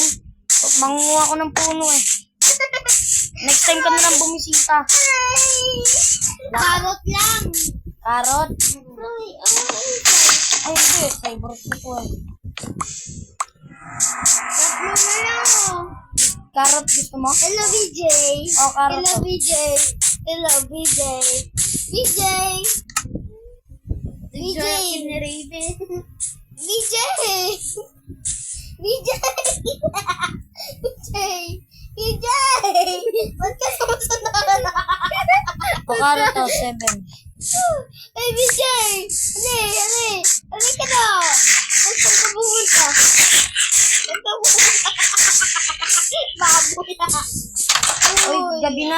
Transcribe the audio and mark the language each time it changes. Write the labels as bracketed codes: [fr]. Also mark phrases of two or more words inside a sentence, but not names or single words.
[tl] Mangunguha ko ng puno eh. [en] Next time [tl] ka na lang bumisita. Karot lang! Karot? Ay, Ay hindi, favorite ko po eh. tatlo na lang oh. Karot gusto mo? Hello, BJ! O, karot Hello, to. BJ! Hello, BJ! BJ! BJ! BJ! BJ! BJ! BJ! Ba't ka sumusunod? O karot to, 7. Hey, BJ! Ali ka na! Saan ka pupunta? Saan ka pupunta? Baboy na! Uy, gabi na.